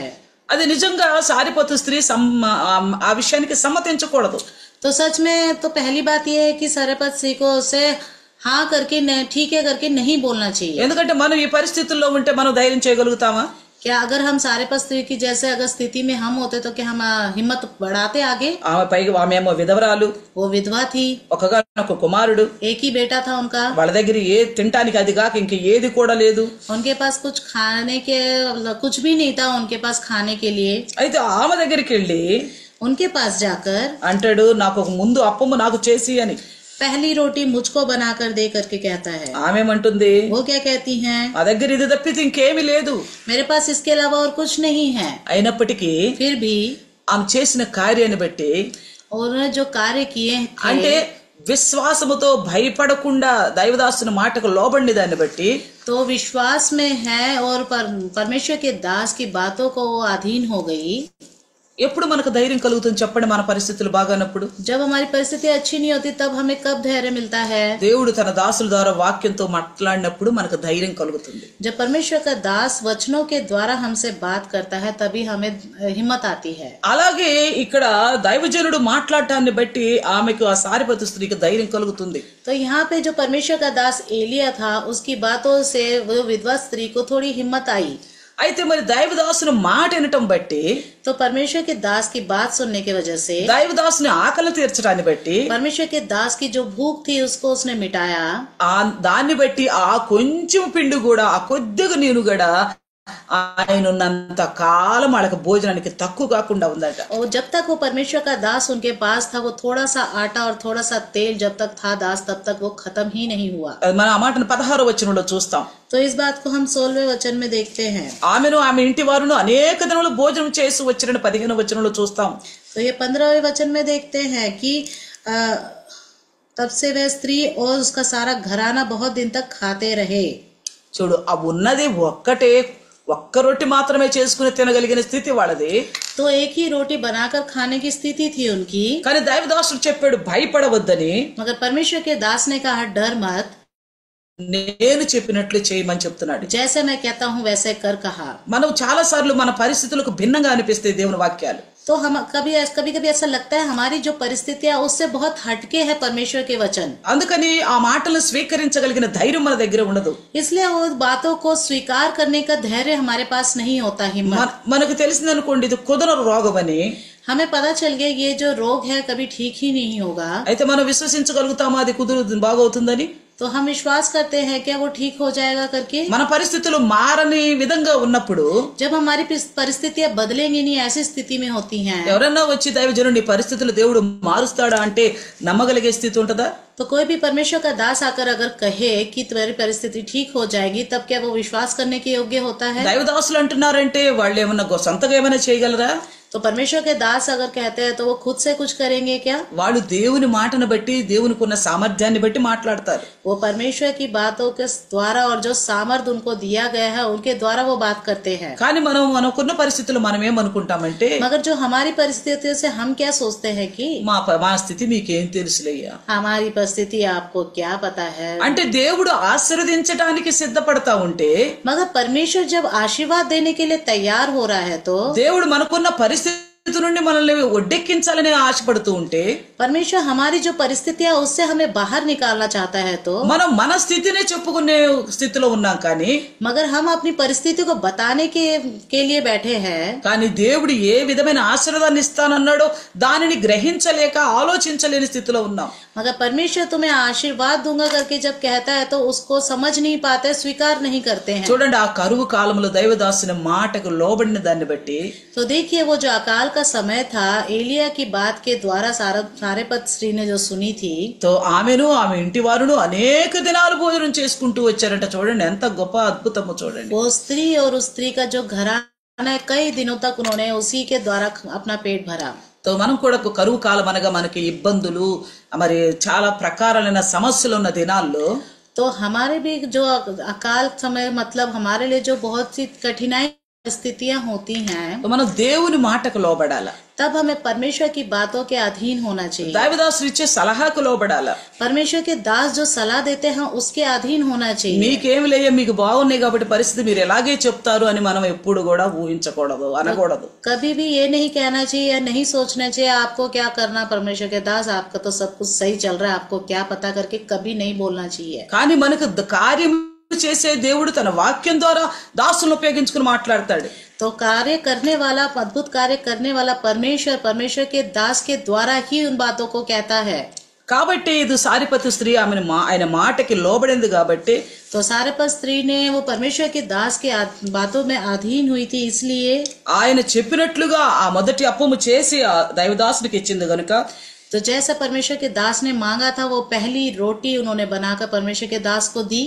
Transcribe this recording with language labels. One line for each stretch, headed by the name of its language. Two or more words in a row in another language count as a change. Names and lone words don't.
Telugu: అది నిజంగా సారిపతు స్త్రీ ఆ విషయానికి సమ్మతించకూడదు.
Hindi: तो सच में तो पहली बात यह है कि सरपत स्त्री को उसे हाँ करके ठीक है करके नहीं बोलना चाहिए।
Telugu: ఎందుకంటే మనం ఈ పరిస్థితుల్లో ఉంటే మనం ధైర్యం చేయగలుగుతామా?
Hindi: क्या अगर हम सारे पर स्त्री की जैसे अगर स्थिति में हम होते तो क्या हम हिम्मत बढ़ाते आगे?
Telugu: ఆమె పైగా ఆమెమో విధవరాలు,
Hindi: वो विधवा थी,
Telugu: ఒకగానొక కుమారుడు,
Hindi: एक ही बेटा था उनका,
Telugu: వాళ్ళ దగ్గర ఏ తినటానికి అది కాక ఇంక ఏది కూడా లేదు.
Hindi: उनके पास कुछ खाने के कुछ भी नहीं था उनके पास खाने के लिए।
Telugu: అయితే ఆమె దగ్గరికి వెళ్ళి
Hindi: उनके पास जाकर
Telugu: అంటాడు, నాకు ఒక ముందు అప్పము నాకు చేసి అని.
Hindi: पहली रोटी मुझको बनाकर दे करके कहता है।
Telugu: ఆమెమంటుంది,
Hindi: वो क्या कहती हैं?
Telugu: ఆ దగ్గర ఇది తప్పితే ఇంకేమీ లేదు.
Hindi: मेरे पास इसके अलावा और कुछ नहीं है।
Telugu: అయినప్పటికీ
Hindi: फिर भी
Telugu: ఆమె చేసిన కార్యాన్ని బట్టి,
Hindi: उन्होंने जो कार्य किए
Telugu: అంటే
Hindi: थे,
Telugu: విశ్వాసముతో భయపడకుండా దైవదాసుని మాటకు లోబడిన దాన్ని బట్టి,
Hindi: तो विश्वास में है और परमेश्वर के दास की बातों को वो अधीन हो गई।
Telugu: ఎప్పుడు మనకు ధైర్యం కలుగుతుంది చెప్పండి? మన పరిస్థితులు బాగానప్పుడు.
Hindi: जब हमारी परिस्थिति अच्छी नहीं होती तब हमें कब धैर्य मिलता है?
Telugu: దేవుడు తన దాసుల ద్వారా వాక్యంతో మాట్లాడినప్పుడు మనకు ధైర్యం కలుగుతుంది.
Hindi: जब परमेश्वर का दास वचनों के द्वारा हमसे बात करता है तभी हमें हिम्मत आती है।
Telugu: అలాగే ఇక్కడ దైవజనుడు మాట్లాడటాన్ని బట్టి ఆమెకు ఆ సారిపతు స్త్రీకి ధైర్యం కలుగుతుంది.
Hindi: तो यहाँ पे जो परमेश्वर का दास एलिया था उसकी बातों से वो विधवा स्त्री को थोड़ी हिम्मत आई।
Telugu: అయితే మరి దైవదాసుని మాట వినటం బట్టి,
Hindi: तो परमेश्वर के दास की बात सुनने की वजह से
Telugu: దైవదాసుని ఆకలి తీర్చడాన్ని బట్టి,
Hindi: परमेश्वर के दास की जो भूख थी उसको उसने मिटाया।
Telugu: దాన్ని బట్టి ఆ కొంచెం పిండి కూడా, ఆ కొద్దిగా నేను కూడా ఆయన ఉన్నంత కాలం వాళ్ళకి భోజనానికి తక్కువ కాకుండా ఉందట.
Hindi: और जब तक वो परमेश्वर का दास उनके पास था, वो थोड़ा सा आटा और थोड़ा सा तेल जब तक था दास, तब तक वो खत्म ही नहीं हुआ।
Telugu: మనం ఆ మాటను 16వ వచనంలో చూస్తాం.
Hindi: तो इस बात को हम 16वें वचन में देखते हैं।
Telugu: ఆమెను ఆమె ఇంటి వారును అనేక దినములు భోజనం చేసి వచ్చిన 15వ వచనంలో చూస్తాం.
Hindi: तो ये 15वें वचन में देखते हैं कि तब से वह स्त्री और उसका सारा घराना बहुत दिन तक खाते रहे।
Telugu: చూడు, ఆ ఉన్నది ఒక్క రొట్టి మాత్రమే చేసుకుని తినగలిగిన స్థితి వాళ్ళది.
Hindi: तो एक ही रोटी बनाकर खाने की स्थिति थी उनकी।
Telugu: కానీ దైవదాసుడు చెప్పాడు భయపడవద్దని.
Hindi: मगर परमेश्वर के दास ने कहा डर मत,
Telugu: నేను చెప్పినట్లు చేయమని చెప్తున్నాడు.
Hindi: जैसे मैं कहता हूँ वैसे कर कहा।
Telugu: మనం చాలా సార్లు మన పరిస్థితులకు భిన్నంగా అనిపిస్తాయి దేవుని వాక్యాలు.
Hindi: तो हम कभी कभी ऐसा लगता है हमारी जो परिस्थितियां उससे बहुत हटके है परमेश्वर के वचन।
Telugu: అందుకని ఆ మాటలను స్వీకరించగలిగిన ధైర్యం మన దగ్గర ఉండదు.
Hindi: इसलिए वो बातों को स्वीकार करने का धैर्य हमारे पास नहीं होता। हिम्मत
Telugu: మనకు తెలిసిందనుకోండి ఇది కుదరని రోగం అని,
Hindi: हमें पता चल गया ये जो रोग है कभी ठीक ही नहीं होगा।
Telugu: అయితే మనం విశ్వసించగలుగుతామా అది బాగవుతుందని?
Hindi: तो हम विश्वास करते हैं क्या वो ठीक हो जाएगा करके।
Telugu: మన పరిస్థితులు మారని విధంగా ఉన్నప్పుడు,
Hindi: जब हमारी परिस्थितियां बदलेंगी नहीं ऐसी स्थिति में होती हैं,
Telugu: ఎవరన్నా వచ్చి దైవజనుడు నీ పరిస్థితులు దేవుడు మారుస్తాడా అంటే నమ్మగలిగే స్థితి ఉంటదా?
Hindi: तो कोई भी परमेश्वर का दास आकर अगर कहे कि तुम्हारी परिस्थिति ठीक हो जाएगी, तब क्या वो विश्वास करने के योग्य होता है?
Telugu: దైవదాసులు అంటున్నారంటే వాళ్ళు ఏమన్నా సొంతగా ఏమైనా చేయగలరా?
Hindi: तो परमेश्वर के दास अगर कहते हैं तो वो खुद से कुछ करेंगे क्या?
Telugu: వాళ్ళు దేవుని మాటను బట్టి, దేవునికి ఉన్న సామర్థ్యాన్ని బట్టి మాట్లాడతారు.
Hindi: वो परमेश्वर की बातों के द्वारा और जो सामर्थ्य उनको दिया गया है उनके द्वारा वो बात करते हैं।
Telugu: కానీ మనకున్న పరిస్థితులు మనం ఏమనుకుంటామంటే,
Hindi: मगर जो हमारी परिस्थितियों से हम क्या सोचते हैं कि
Telugu: మా స్థితి మీకేం తెలుసులయ్యా,
Hindi: हमारी परिस्थिति आपको क्या पता है।
Telugu: అంటే దేవుడు ఆశీర్వదించడానికి సిద్ధపడతా ఉంటే,
Hindi: मगर परमेश्वर जब आशीर्वाद देने के लिए तैयार हो रहा है तो
Telugu: దేవుడు మనకున్న పరిస్థితి నుండి మనల్ని ఒడ్డెక్కించాలని ఆశపడుతూ ఉంటే,
Hindi: परमेश्वर हमारी जो परिस्थितियां उससे हमें बाहर निकालना चाहता है तो
Telugu: మనం మన స్థితినే చెప్పుకునే స్థితిలో ఉన్నాం. కానీ
Hindi: मगर हम अपनी परिस्थिति को बताने के लिए बैठे हैं।
Telugu: కానీ దేవుడు ఏ విధమైన ఆశీర్వాదాన్ని ఇస్తానన్నాడో దానిని గ్రహించలేక ఆలోచించలేని స్థితిలో ఉన్నాం.
Hindi: मगर परमेश्वर तुम्हें आशीर्वाद दूंगा करके जब कहता है तो उसको समझ नहीं पाते, स्वीकार नहीं करते हैं।
Telugu: చూడండి, ఆ కరువు కాలంలో దైవదాసుని మాటకు లోబడిన దాన్ని బట్టి,
Hindi: तो देखिए वो जो अकाल का समय था, एलिया की बात के द्वारा सारेपत स्त्री ने जो सुनी थी,
Telugu: तो ఆమెను ఆమె ఇంటి వారును అనేక దినాలు భోజనం చేసుకుంటూ వచ్చారంట. చూడండి ఎంత గొప్ప అద్భుతమో చూడండి.
Hindi: वो स्त्री और उस स्त्री का जो घराना है कई दिनों तक उन्होंने उसी के द्वारा अपना पेट भरा।
Telugu: तो మనం కూడా కరువు కాలం అనగా మనకి ఇబ్బందులు, మరి చాలా ప్రకారాలైన సమస్యలు ఉన్న దినాల్లో,
Hindi: तो हमारे भी जो अकाल समय मतलब हमारे लिए जो बहुत सी कठिनाई स्थितियां होती हैं,
Telugu: तो మనం దేవుని మాటకు లోబడాల.
Hindi: तब हमें परमेश्वर की बातों के अधीन होना चाहिए।
Telugu: దైవదాసులు ఇచ్చే సలహాకు లోబడాల.
Hindi: परमेश्वर के दास जो सलाह देते हैं उसके अधीन होना चाहिए।
Telugu: మీకేం లేయ, మీకు బాగున్నాయి కాబట్టి పరిస్థితి మీరు ఎలాగే చెప్తారు అని మనం ఎప్పుడు కూడా ఊహించకూడదు, అనకూడదు.
Hindi: कभी भी ये नहीं कहना चाहिए या नहीं सोचना चाहिए आपको क्या करना, परमेश्वर के दास आपका तो सब कुछ सही चल रहा है, आपको क्या पता करके कभी नहीं बोलना चाहिए।
Telugu: కానీ మనకు కార్యం చేసే దేవుడు తన వాక్యం ద్వారా దాసులను ఉపయోగించుకుని మాట్లాడతాడు.
Hindi: तो कार्य करने वाला, अद्भुत कार्य करने वाला परमेश्वर के दास के द्वारा ही उन बातों को कहता है।
Telugu: కాబట్టి ఇది సారిపతు స్త్రీ ఆయన మాటకి లోబడింది కాబట్టి,
Hindi: तो सारेपत स्त्री ने वो परमेश्वर के दास के बातों में अधीन हुई थी, इसलिए
Telugu: ఆయన చెప్పినట్లుగా ఆ మొదటి అప్పము చేసి ఆ దైవదాసునికి ఇచ్చింది గనుక,
Hindi: तो जैसा परमेश्वर के दास ने मांगा था वो पहली रोटी उन्होंने बनाकर परमेश्वर के दास को दी।